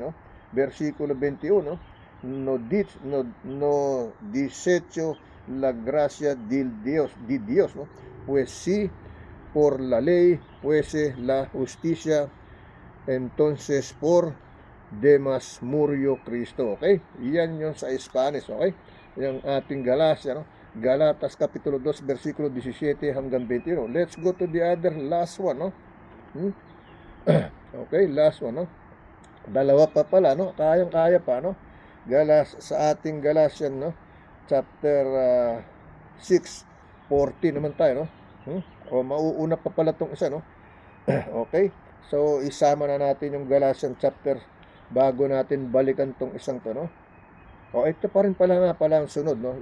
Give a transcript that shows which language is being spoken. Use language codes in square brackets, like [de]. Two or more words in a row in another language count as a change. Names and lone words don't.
[es] Versículo 21, no desecho la gracia de Dios, pues si por la ley fuese la justicia, entonces por demas murió Cristo. [tl] Okay? Yan yung sa Spanish. Okay? Yung ating Galacia, Galatas Kapitulo 2 versikulo 17 hanggang 21. [en] Let's go to the other last one. Okay, last one. [tl] Dalawa pa pala, kayang-kaya pa, sa ating Galatian, chapter 6:14 naman tayo, O mauuna pa pala tong isa, Okay? So isama na natin yung Galatian chapter bago natin balikan tong isang to, O ito pa rin pala nga pala ang sunod, no?